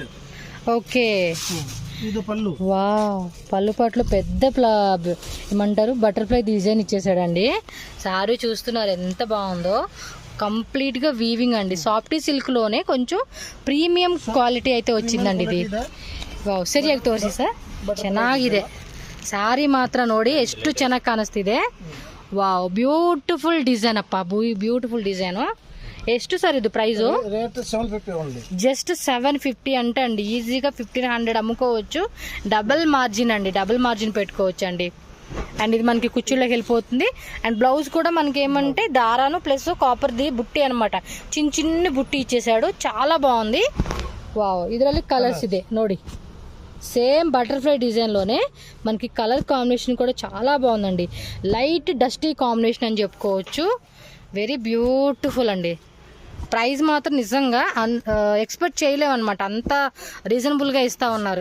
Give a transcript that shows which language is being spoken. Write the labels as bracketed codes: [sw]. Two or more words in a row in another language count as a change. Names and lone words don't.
[te] ఓకే, ఇది పళ్ళు. వావ్, పళ్ళు పట్లు పెద్ద ఏమంటారు [en] butterfly design [te] ఇచ్చేసాడండి. సారీ చూస్తున్నారు ఎంత బాగుందో, కంప్లీట్ గా వీవింగ్ అండి. [en] softy silk [te] లోనే కొంచెం [en] premium quality [te] అయితే వచ్చిందండి ఇది. [kn] ವಾವ್, ಸರಿಯಾಗಿ ತೋರಿಸಿ ಸರ್, ಚೆನ್ನಾಗಿದೆ ಸಾರಿ ಮಾತ್ರ ನೋಡಿ ಎಷ್ಟು ಚೆನ್ನಾಗಿ ಕಾಣಿಸ್ತಿದೆ. ವಾವ್, [en] beautiful design [kn] ಅಪ್ಪ, [en] beautiful design. [kn] ಎಷ್ಟು ಸರ್ [te] ఇది ప్రైస్? రేట్ 750 ఓన్లీ. జస్ట్ 750 అంటే అండి ఈజీగా 1500 అమ్ముకోవచ్చు. [en] double margin [te] అండి, [en] double margin [te] పెట్టుకోవచ్చు అండి. అండ్ ఇది మనకి కుచ్చుల్లోకి వెళ్ళిపోతుంది. అండ్ బ్లౌజ్ కూడా మనకి ఏమంటే దారాను ప్లస్ కాపర్ది బుట్టి అనమాట, చిన్న బుట్టి ఇచ్చేసాడు, చాలా బాగుంది. వావ్, [kn] ಇದರಲ್ಲಿ కలర్స్ ಇದೆ ನೋಡಿ, [te] సేమ్ బటర్ఫ్లై డిజైన్లోనే మనకి [en] colour combination [te] కూడా చాలా బాగుందండి. [en] light dusty combination [te] అని చెప్పుకోవచ్చు. [en] very beautiful [te] అండి. ప్రైస్ మాత్రం నిజంగా ఎక్స్పెక్ట్ చేయలేమన్నమాట, అంత రీజనబుల్గా ఇస్తా ఉన్నారు.